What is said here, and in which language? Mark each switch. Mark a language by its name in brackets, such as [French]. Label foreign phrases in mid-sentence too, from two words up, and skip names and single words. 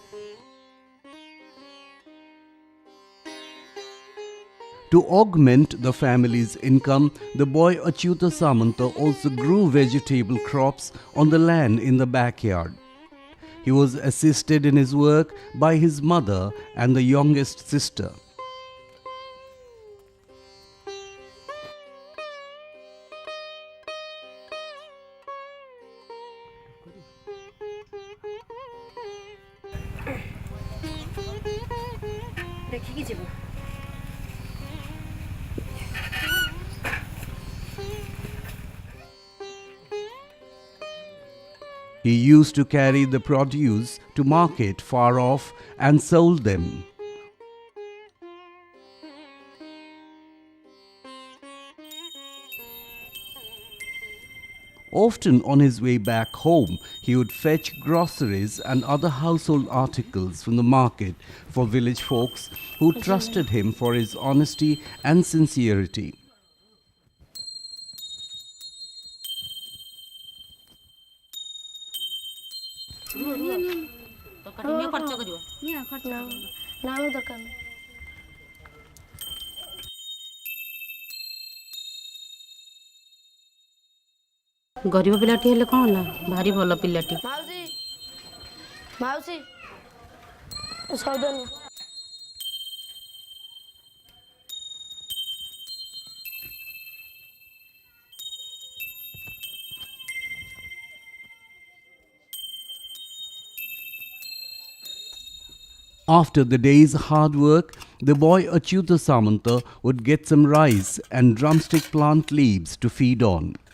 [English] To augment the family's income, the boy Achyuta Samanta also grew vegetable crops on the land in the backyard. He was assisted in his work by his mother and the youngest sister. [Odia] ଦେଖିକି ଯିବୁ। [English] He used to carry the produce to market far off and sold them. Often on his way back home, he would fetch groceries and other household articles from the market for village folks who trusted him for his honesty and sincerity. [Odia] ନା ଆଉ ଦରକାର ନାହିଁ। ଗରିବ ପିଲାଟି ହେଲେ କ'ଣ ହେଲା, ଭାରି ଭଲ ପିଲାଟି। ମାଉସୀ ମାଉସୀ ସଉଦା ନିଅ। [English] After the day's hard work, the boy Achyuta Samanta would get some rice and drumstick plant leaves to feed on.